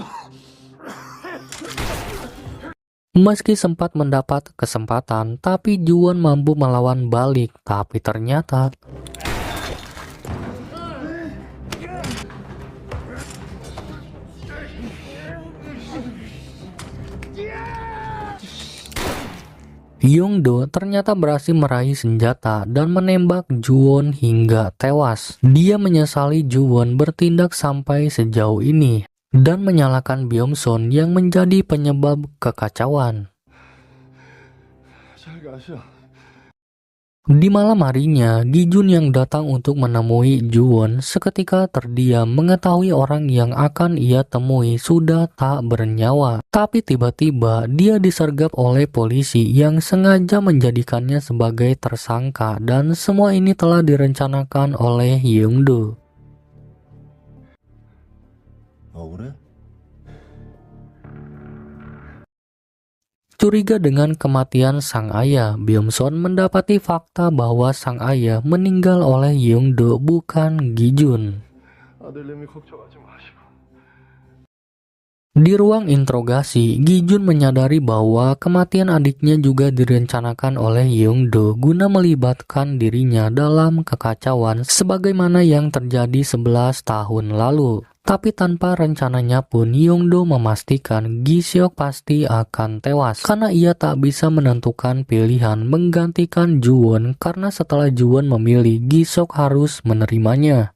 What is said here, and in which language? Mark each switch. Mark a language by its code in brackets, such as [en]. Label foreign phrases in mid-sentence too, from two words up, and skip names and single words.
[id] meski sempat mendapat kesempatan, tapi Ju-won mampu melawan balik, tapi ternyata Young-do ternyata berhasil meraih senjata dan menembak Ju-won hingga tewas. Dia menyesali Ju-won bertindak sampai sejauh ini dan menyalahkan Byung-sun yang menjadi penyebab kekacauan. [ko] 잘 가셔. [id] Di malam harinya, Gi-jun yang datang untuk menemui Ju-won seketika terdiam mengetahui orang yang akan ia temui sudah tak bernyawa. Tapi tiba-tiba dia disergap oleh polisi yang sengaja menjadikannya sebagai tersangka dan semua ini telah direncanakan oleh Young-do. [ko] 억울해? [id] Curiga dengan kematian sang ayah, Byung-sun mendapati fakta bahwa sang ayah meninggal oleh Young-do bukan Gi-jun. [ko] 아들내미 걱정하지 마시고. [id] Di ruang interogasi, Gi-jun menyadari bahwa kematian adiknya juga direncanakan oleh Young-do guna melibatkan dirinya dalam kekacauan sebagaimana yang terjadi 11 tahun lalu. Tapi tanpa rencananya pun, Young-do memastikan Gi-seok pasti akan tewas karena ia tak bisa menentukan pilihan menggantikan Ju-won karena setelah Ju-won memilih, Gi-seok harus menerimanya.